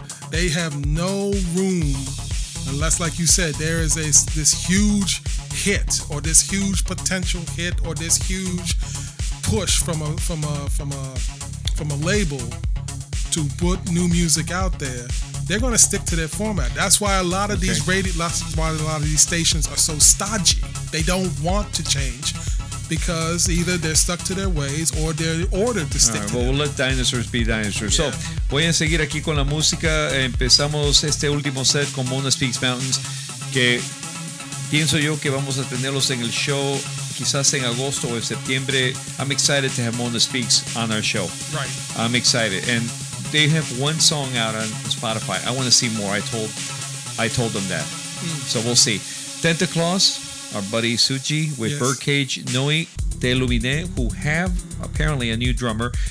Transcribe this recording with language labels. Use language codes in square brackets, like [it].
[en] They have no room, unless, like you said, there is this huge hit or this huge potential hit or this huge push from a label to put new music out there. They're going to stick to their format. That's why a lot of these stations are so stodgy. They don't want to change. because either they're stuck to their ways or they're ordered to stick to them. We'll let dinosaurs be dinosaurs. [es] Yeah. So, voy a seguir aquí con la música. Empezamos este último set con Mona Speaks Mountains, que pienso yo que vamos a tenerlos en el show quizás en agosto o en septiembre. [en] I'm excited to have Mona Speaks on our show. Right. I'm excited. And they have one song out on Spotify. I want to see more. I told them that. Mm. So we'll see. Santa Claus, our buddy Suchi, with yes. Birdcage, Noi de Lumine, who have apparently a new drummer.